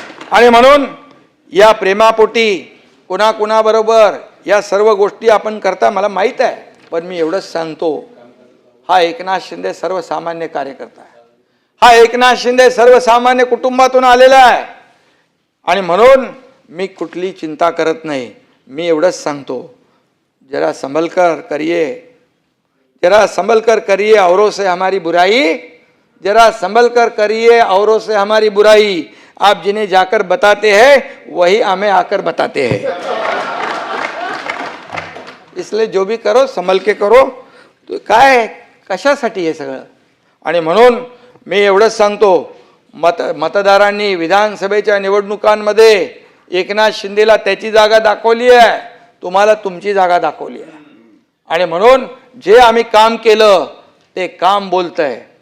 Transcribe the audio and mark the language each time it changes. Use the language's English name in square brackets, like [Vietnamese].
[Marathi] आणि म्हणून या प्रेमापोटी कुणाकुणाबरोबर या सर्व गोष्टी आपण करता मला माहीत आहे. पण मी एवढंच सांगतो, हा एकनाथ शिंदे सर्वसामान्य कार्यकर्ता आहे. हा एकनाथ शिंदे सर्वसामान्य कुटुंबातून आलेला आहे. आणि म्हणून मी कुठली चिंता करत नाही. मी एवढंच सांगतो, [Hindi] जरा संभल कर करिए, जरा संभल कर करिए औरों से हमारी बुराई, जरा संभल कर करिए औरों से हमारी बुराई. आप जिन्हें जाकर बताते हैं वही हमें आकर बताते हैं. इसलिए जो भी करो संभल के करो. [Marathi] तो काय कशासाठी हे सगळं. आणि म्हणून मी एवढंच सांगतो, मतदारांनी विधानसभेच्या निवडणुकांमध्ये एकनाथ शिंदेला त्याची जागा दाखवली आहे, तुम्हाला तुमची जागा दाखवली आहे. आणि म्हणून जे आम्ही काम केलं ते काम बोलतंय.